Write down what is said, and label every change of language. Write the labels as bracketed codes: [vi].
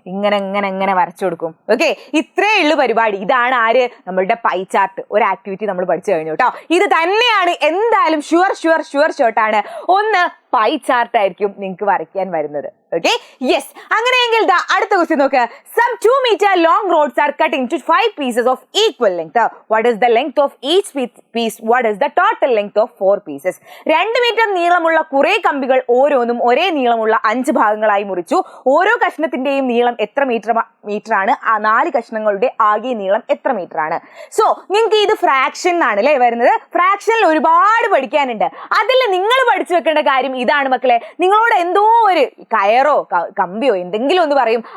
[ml] ഇങ്ങനെ വരച്ചു കൊടുക്കും. ഓക്കെ. ഇത്രേ ഉള്ളു പരിപാടി. ഇതാണ് ആര്? നമ്മളുടെ പൈ ചാർട്ട്. ഒരു ആക്ടിവിറ്റി നമ്മൾ പഠിച്ചു കഴിഞ്ഞു കേട്ടോ. ഇത് തന്നെയാണ് എന്തായാലും ഷുവർ ഷോട്ടാണ്. ഒന്ന് പൈ ചാർട്ട് ആയിരിക്കും നിങ്ങൾക്ക് വരയ്ക്കാൻ വരുന്നത്. ഓക്കെ. യെസ്. അങ്ങനെയെങ്കിൽ അടുത്ത ക്വസ്റ്റ്യൻ നോക്ക്. [en] Some 2 meter long rods are cut into 5 pieces of equal length. What is the length of each piece? What is the total length of 4 pieces? [ml] 2 metre നീളമുള്ള കുറെ കമ്പികൾ ഓരോന്നും ഒരേ നീളമുള്ള 5 ഭാഗങ്ങളായി മുറിച്ചു. ഓരോ കഷ്ണത്തിന്റെയും നീളം എത്ര മീറ്റർ ആണ്? ആ 4 കഷ്ണങ്ങളുടെ ആകെ നീളം എത്ര മീറ്റർ ആണ്? സോ നിങ്ങൾക്ക് ഇത് ഫ്രാക്ഷൻ ആണ് അല്ലേ വരുന്നത്. ഫ്രാക്ഷനിൽ ഒരുപാട് പഠിക്കാനുണ്ട്. അതിൽ നിങ്ങൾ പഠിച്ചു വെക്കേണ്ട കാര്യം ഇതാണ് മക്കളെ. നിങ്ങളോട് എന്തോ ഒരു കയറോ കമ്പിയോ എന്തെങ്കിലും ഒന്ന് പറയും.